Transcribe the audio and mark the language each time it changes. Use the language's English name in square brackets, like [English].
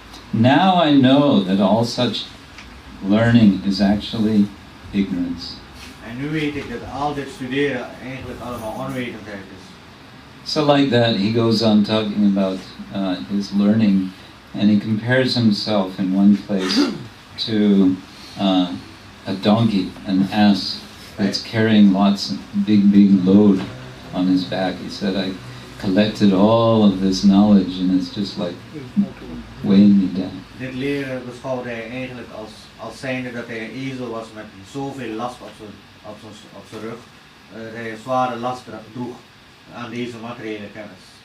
[English] Now I know that all such learning is actually ignorance. [Dutch] En nu weet ik dat al dit studeren eigenlijk allemaal onwetendheid is. [English] So like that, he goes on talking about his learning, and he compares himself in one place to a donkey, an ass that's carrying lots of big load on his back. He said, I collected all of this knowledge and it's just like weighing me down. [Dutch] Dit leren beschouwde hij eigenlijk als zijnde dat hij een ezel was met zoveel last op zijn rug. Dat hij een zware last droeg aan deze materiële kennis.